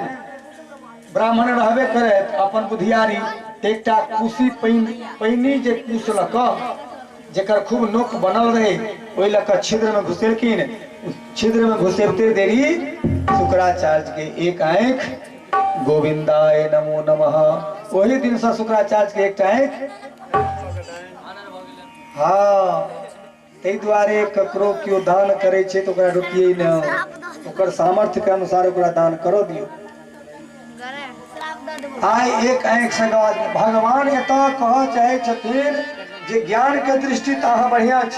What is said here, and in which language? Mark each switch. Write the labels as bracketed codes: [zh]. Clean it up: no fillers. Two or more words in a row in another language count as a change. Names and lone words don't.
[mai] ब्राह्मण रहबे करे अपन बुधियारी एकटा कुशी पैनी जे कुश लऽ कऽ जेकर खूब नोक बनल रहे ओहि लऽ कऽ छिद्र में घुसेलखिन। छिद्र में घुसेबते देरी शुक्राचार्य के एक आंख [sa] गोविंदाय नमो नमः। [mai] वही दिन से शुक्राचार्य के एक आंख हाँ। ताहि दुआरे ककरो केओ दान करे छै तो ओकरा रोकिए न, ओकर सामर्थ्य के अनुसार ओकरा दान करो दियो। आइ एक आंख से भगवान एतऽ कह चाहे छथिन जे ज्ञान के दृष्टि तो अहाँ बढ़िया छी।